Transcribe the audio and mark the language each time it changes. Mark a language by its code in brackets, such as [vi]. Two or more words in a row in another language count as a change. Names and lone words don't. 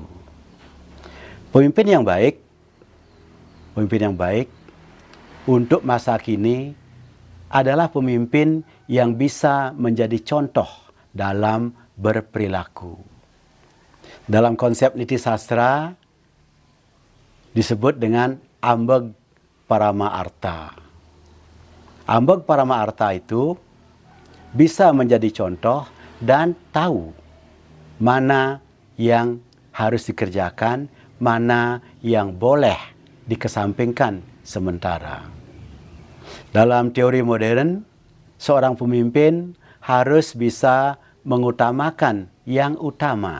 [id] Pemimpin yang baik untuk masa kini adalah pemimpin yang bisa menjadi contoh dalam berperilaku. Dalam konsep niti sastra disebut dengan ambeg parama arta. Ambeg parama arta itu bisa menjadi contoh dan tahu mana yang harus dikerjakan, mana yang boleh dikesampingkan sementara. Dalam teori modern, seorang pemimpin harus bisa mengutamakan yang utama.